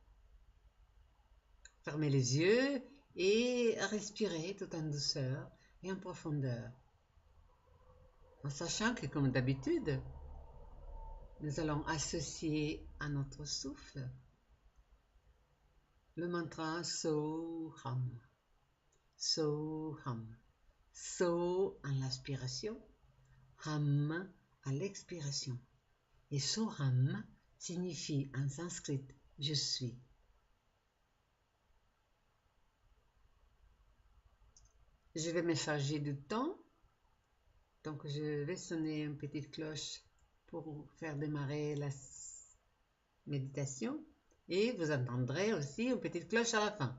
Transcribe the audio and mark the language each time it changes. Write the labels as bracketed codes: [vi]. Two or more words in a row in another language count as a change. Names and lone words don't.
[fr] fermer les yeux et respirer tout en douceur et en profondeur, en sachant que comme d'habitude, nous allons associer à notre souffle le mantra Soham. Soham. So à l'inspiration, Ham à l'expiration. Et Soham signifie en sanskrit je suis. Je vais me charger du temps, donc je vais sonner une petite cloche pour faire démarrer la méditation et vous entendrez aussi une petite cloche à la fin.